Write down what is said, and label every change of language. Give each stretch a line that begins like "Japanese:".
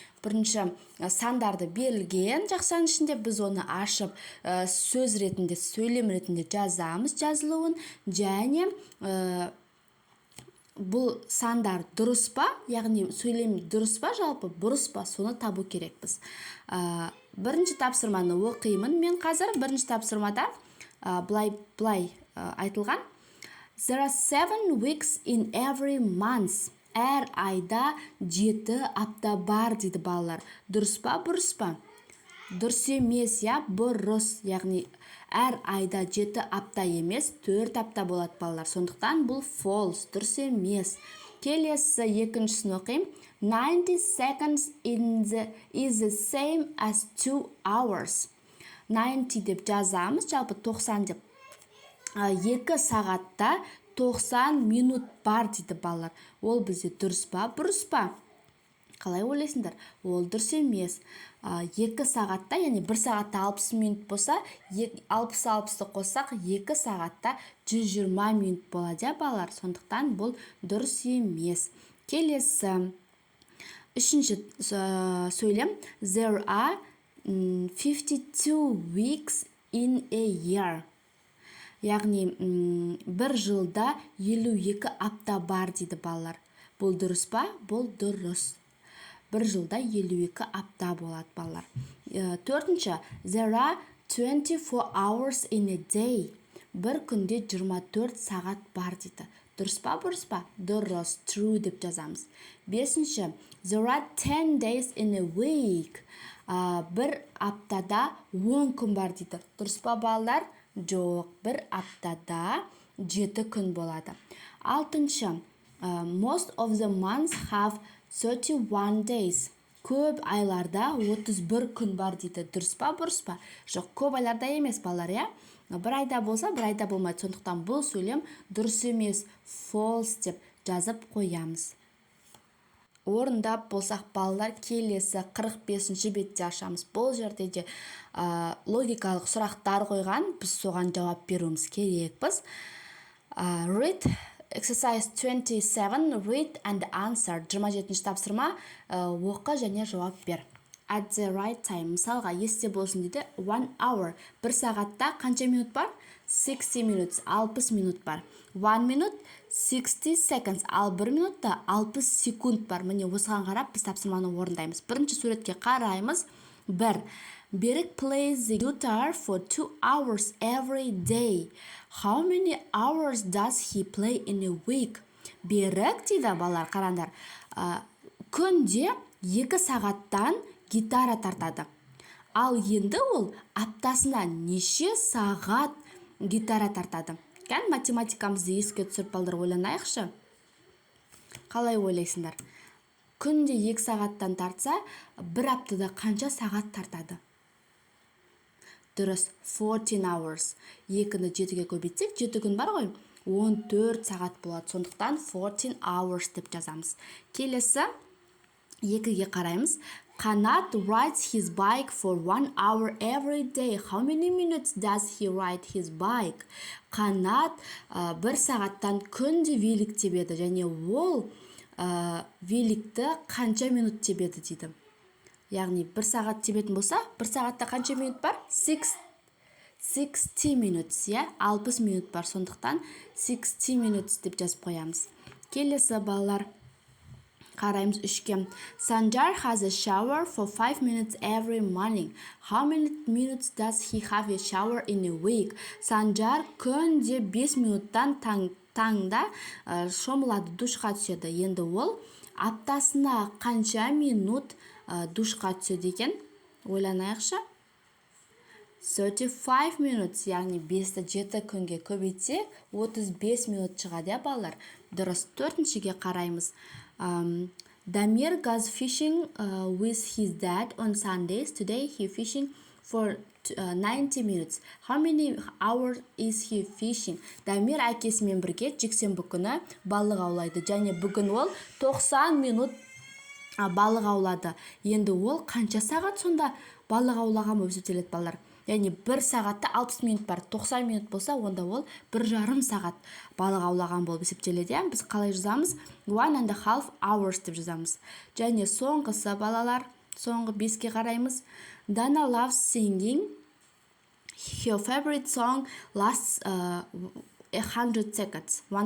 Kazakh: Бірінші сандарды берілген жақшаның ішінде біз оны ашып сөз ретінде, сөйлем ретінде жазамыз жазылуын, және бұл сандар дұрыс па, яғни сөйлем дұрыс па, жалпы бұрыс па, соны табу керекпіз. Бірінші тапсырманы оқимын. Мен қазір бірінші тапсырмада былай айтылған.
English: There are 7 weeks in every month.
Kazakh: Әр айда 7 апта бар дейді балалар. Дұрыс па, бұрыс па? Дұрыс емес, я, бұрыс. Яғни әр айда 7 апта емес, 4 апта болады балалар. Сондықтан бұл false, дұрыс емес. Келесі екіншісін оқим.
English: 90 seconds is the same as 2 hours.
Kazakh: 90 деп жазамыз, жалпы 90 деп 2 сағатта 90 минут бар дейді балалар. Ол бізде дұрыс па, бұрыс па? Қалай ойлайсыңдар? Ол дұрыс емес. 2 сағатта, яғни 1 сағатта 60 минут болса, 60-60-ты қоссақ 2 сағатта 120 минут болады, балалар. Сондықтан бұл дұрыс емес. Келесі. Үшінші сөйлем.
English: There are 52 weeks in a year.
Kazakh: Яғни бір жылда 52 апта бар дейді балалар. Бұл дұрыс па? Бұл дұрыс. Бір жылда 52 апта болады, балалар. Төртінші.
English: There are 24 hours in a day.
Kazakh: Бір күнде 24 сағат бар дейді. Дұрыс па, бұрыс па? Дұрыс. True деп жазамыз. Бесінші.
English: There are 10 days in a week.
Kazakh: Бір аптада 10 күн бар дейді. Дұрыс па, балалар? Жоқ. Бір аптада 7 күн болады. Алтыншы.
English: Most of the months have 31 days.
Kazakh: Көп айларда 31 күн бар дейді. Дұрыс па, бұрыс па? Жоқ, көп айларда емес, балалар, я? Бір айда болса, бір айда болмайды. Сондықтан бұл сөйлем дұрыс емес, false деп жазып қоямыз. Орындап болсақ, балалар, келесі 45-ші бетте ашамыз. Бұл жерде де логикалық сұрақтар қойған, біз соған жауап беруіміз керекпіз.
English: Read exercise 27, read and answer.
Kazakh: 27-ші тапсырма, оқы және жауап бер.
English: At the right time.
Kazakh: Мысалға, есте болсын дейді,
English: 1 hour.
Kazakh: Бір сағатта қанша минут бар?
English: 60 minutes,
Kazakh: 60 минут бар.
English: 1 minute, 60 seconds.
Kazakh: Ал 1 минутта 60 секунд бар. Міне осыған қарап, біз тапсырманы орындаймыз. Бірінші суретке қараймыз. 1.
English: Берік plays the guitar for 2 hours every day. How many hours does he play in a week?
Kazakh: Берік дейді, балалар, қараңдар. Күнде 2 сағаттан гитара тартады. Ал енді ол аптасына неше сағат гитара тартады? Кән математикамызды еске түсіріп балдар ойланайықшы. Қалай ойлайсыңдар? Күнде 2 сағаттан тартса, бір аптада қанша сағат тартады? Дұрыс,
English: 14 hours.
Kazakh: 2-ні 7-ге көбейтсек, 7 күн бар ғой, 14 сағат болады. Сондықтан
English: 14 hours
Kazakh: деп жазамыз. Келесі 2-ге қараймыз.
English: Қанат rides his bike for 1 hour every day. How many minutes does he ride his bike?
Kazakh: Қанат 1 сағаттан күнде велик тебеді, және ол великті қанша минут тебеді дейді. Яғни 1 сағат тебетін болса, 1 сағатта қанша минут бар?
English: 60 minutes,
Kazakh: 60 минут бар. Сондықтан
English: 60 minutes
Kazakh: деп жазып қоямыз. Келесі, балалар, қараймыз 3-ке.
English: Sanjar has a shower for 5 minutes every morning. How many minutes does he have a shower in a week?
Kazakh: Sanjar күнде 5 минуттан таңда шомылады, душқа түседі. Енді ол аптасына қанша минут душқа түседі екен? Ойланайықшы.
English: 35 minutes,
Kazakh: яғни 5-ті 7 күнге көбейтсе, 35 минут шығады, балалар. Дұрыс. 4-шіге қараймыз.
English: Damir goes fishing with his dad on Sundays. Today he fishing for 90 minutes. How many hours is he fishing?
Kazakh: Дамир әкесімен бірге жексенбі күні балық аулайды. Және бүгін ол 90 минут балық аулады. Енді ол қанша сағат сонда балық аулаған болып есептеледі, балалар? Яғни 1 сағатта 60 минут бар. 90 минут болса, онда ол 1,5 сағат балық аулаған болып есептеледі. Біз қалай жазамыз?
English: 1.5 hours
Kazakh: деп жазамыз. Және соңғысы, балалар, соңғы 5-ке қараймыз.
English: Dana loves singing. Her favorite song lasts 100 seconds.